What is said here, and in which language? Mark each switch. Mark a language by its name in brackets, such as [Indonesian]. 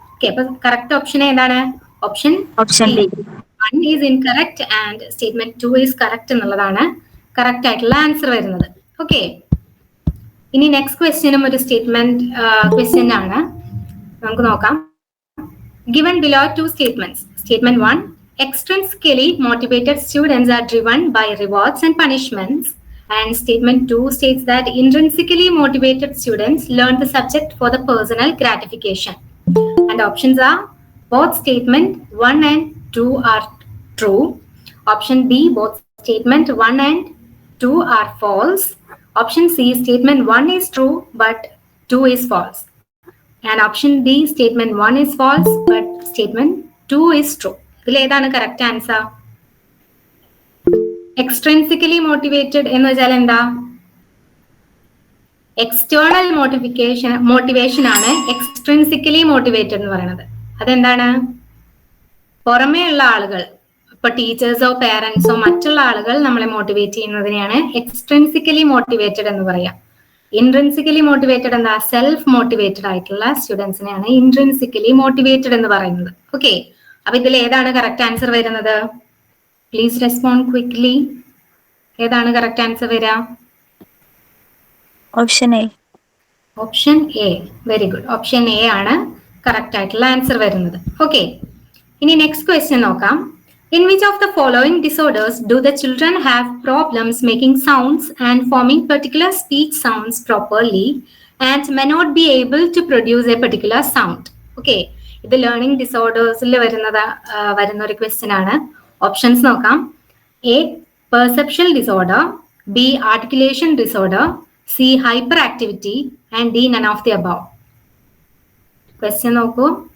[Malayalam] Okay, അപ്പൊ correct option ഏതാണ്? Option D. [English] 1 is incorrect and statement 2 is correct [Malayalam] എന്നുള്ളതാണ് correct ആയിട്ടുള്ള ആൻസർ വരുന്നത്. ഓക്കെ, ഇനി നെക്സ്റ്റ് ക്വസ്റ്റ്യനും ഒരു സ്റ്റേറ്റ്മെന്റ് ക്വസ്റ്റ്യൻ ആണ്. നമുക്ക് നോക്കാം. [English] Given below two statements. Statement 1, extrinsically motivated students are driven by rewards and punishments. And statement 2 states that intrinsically motivated students learn the subject for the personal gratification. And options are both statement 1 and 2 are true. Option B, both statement 1 and 2 are false. Option C, statement 1 is true but 2 is false. And option D, statement 1 is false but statement 2 is true. [Malayalam] ഇതിൽ ഏതാണ് correct answer? എക്സ്ട്രിൻസിക്കലി motivated എന്ന് വെച്ചാൽ എന്താ? External motivation ആണ് എക്സ്ട്രിൻസിക്കലി motivated എന്ന് പറയുന്നത്. അതെന്താണ്? പുറമേ ഉള്ള ആളുകൾ, ഇപ്പൊ ടീച്ചേഴ്സോ പേരൻസോ മറ്റുള്ള ആളുകൾ നമ്മളെ മോട്ടിവേറ്റ് ചെയ്യുന്നതിനെയാണ് എക്സ്ട്രിൻസിക്കലി മോട്ടിവേറ്റഡ് എന്ന് പറയാം. ഇൻട്രിൻസിക്കലി മോട്ടിവേറ്റഡ് എന്താ? സെൽഫ് മോട്ടിവേറ്റഡ് ആയിട്ടുള്ള സ്റ്റുഡൻസിനെയാണ് ഇൻട്രിൻസിക്കലി മോട്ടിവേറ്റഡ് എന്ന് പറയുന്നത്. ഓക്കെ, അപ്പൊ ഇതിൽ ഏതാണ് കറക്റ്റ് ആൻസർ വരുന്നത്? [English] Please respond quickly. [Malayalam] ഏതാണ് കറക്റ്റ് ആൻസർ വരിക? Option A. Option A. Very good. Option A ആണ് കറക്റ്റ് ആയിട്ടുള്ള ആൻസർ വരുന്നത്. ഓക്കെ, ഇനി നെക്സ്റ്റ് ക്വസ്റ്റ്യൻ നോക്കാം. [English] In which of the following disorders do the children have problems making sounds and forming particular speech sounds properly and may not be able to produce a particular sound? [Malayalam] Okay, ഇത് learning ഡിസോർഡേഴ്സിൽ വരുന്ന ഒരു question ആണ്. Options നോക്കാം. A, perception disorder. B, articulation disorder. C, hyper activity. [English] And D, none of the above. [Malayalam] Question നോക്കൂ.